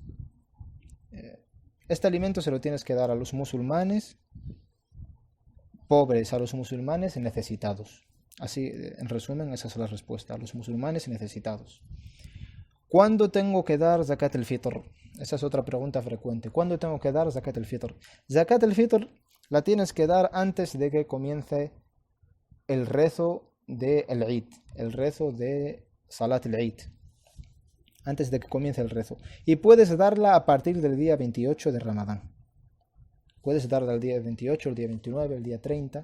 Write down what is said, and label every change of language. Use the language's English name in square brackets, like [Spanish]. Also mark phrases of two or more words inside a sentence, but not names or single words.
[Spanish] Este alimento se lo tienes que dar a los musulmanes pobres, a los musulmanes necesitados. Así, en resumen, esa es la respuesta: a los musulmanes necesitados. ¿Cuándo tengo que dar [Arabic] زكاة الفطر? [Spanish] Esa es otra pregunta frecuente. ¿Cuándo tengo que dar [Arabic] زكاة الفطر? زكاة الفطر [Spanish] la tienes que dar antes de que comience el rezo de el-Eid, el rezo de [Arabic] صلاة العيد, [Spanish] antes de que comience el rezo. Y puedes darla a partir del día 28 de Ramadán. Puedes darla el día 28, el día 29, el día 30.